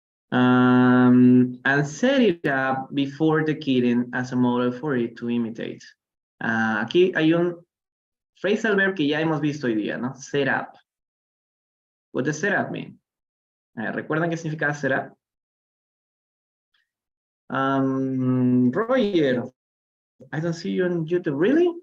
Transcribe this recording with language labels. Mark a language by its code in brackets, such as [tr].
[en] And set it up before the kitten as a model for it to imitate. [es] Aquí hay un phrasal verb que ya hemos visto hoy día, ¿no? [en] Set up. What does set up mean? [es] ¿Recuerdan qué significa set up? [en] Roger, I don't see you on YouTube. Really?